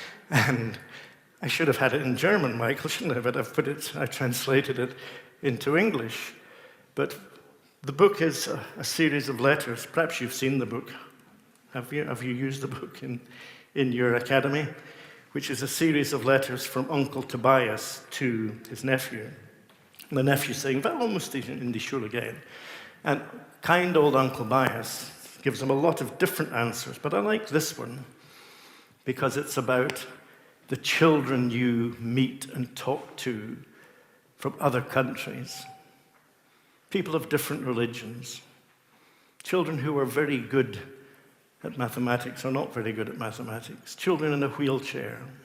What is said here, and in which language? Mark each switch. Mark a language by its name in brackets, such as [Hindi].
[English] And I should have had it in German, Michael, shouldn't I? But I translated it into English. But the book is a series of letters. Perhaps you've seen the book. Have you used the book in your academy? Which is a series of letters from Uncle Tobias to his nephew. And the nephew saying, [German] Warum muss ich in die Schule gehen? [English] And kind old Uncle Bias gives him a lot of different answers, but I like this one because it's about the children you meet and talk to from other countries, people of different religions, children who are very good at mathematics or not very good at mathematics, children in a wheelchair.